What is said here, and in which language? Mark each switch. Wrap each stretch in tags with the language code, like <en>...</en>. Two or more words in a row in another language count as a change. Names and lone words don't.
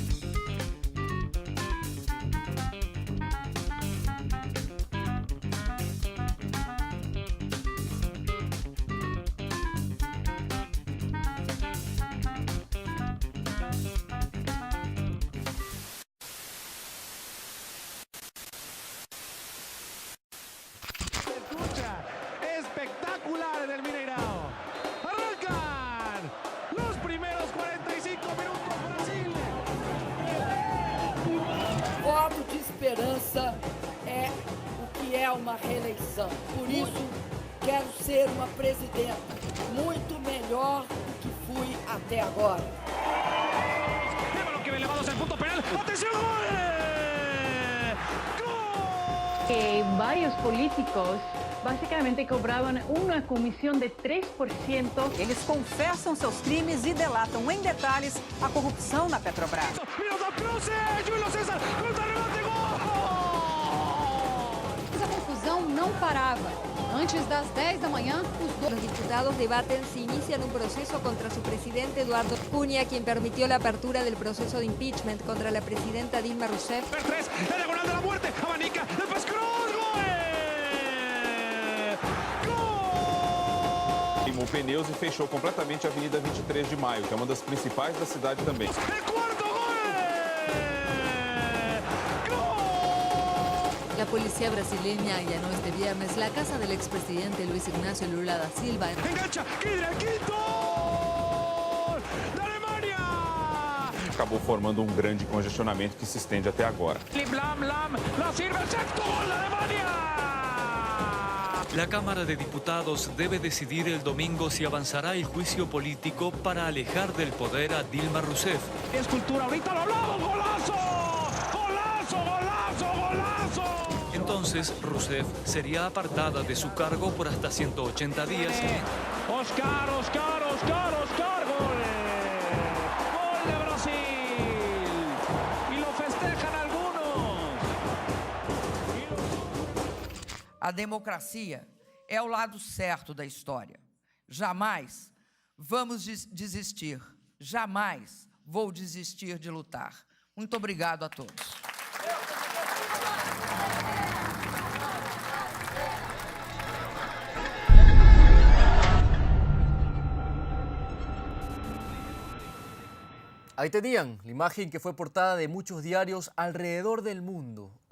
<es>Espectacular en el Mineirão. Arrancan los primeros 45 minutos, Brasil.</es> <pt>Voto de esperança é o que é uma reeleição. Por isso, quero ser uma presidenta muito melhor do que fui até agora.</pt> <es>El balón que ve elevados al punto penal. ¡Atención! ¡Gol! Varios políticos basicamente cobraban una comisión de 3%.</es> <pt>Eles confessam seus crimes e delatam em detalhes a corrupção na Petrobras.</pt> <es>Júlio César, contra remate, gol!</es> <pt>A confusão não parava. Antes das 10 da manhã,</pt> <es>Los diputados debaten si inician un proceso contra su presidente Eduardo Cunha, quien permitió la apertura del proceso de impeachment contra la presidenta Dilma Rousseff. El 3, la diagonal de la muerte, abanica, el Pascruz, gol!</es> <pt>Queimou pneus e fechou completamente a Avenida 23 de Maio, que é uma das principais da cidade também.</pt> <es>El cuarto, gol! La policía brasileña allanó este viernes la casa del expresidente Luis Ignacio Lula da Silva. Engancha, Kidra, el quinto!</es> <pt>Da Alemanha! Acabou formando um grande congestionamento que se estende até agora.</pt> <es>Lam, la sirve el sexto gol de Alemania! La Cámara de Diputados debe decidir el domingo si avanzará el juicio político para alejar del poder a Dilma Rousseff. Es cultura, ahorita lo hablamos, golazo! ¡Golazo, golazo, golazo! Entonces, Rousseff sería apartada de su cargo por hasta 180 días. Oscar, gol. Gol de Brasil. Y lo festejan algunos.</es> <pt>A democracia é o lado certo da história. Jamais vamos desistir. Jamais vou desistir de lutar. Muito obrigado a todos.</pt> <es>Ahí tenían la imagen que fue portada de muchos diarios alrededor del mundo.</es>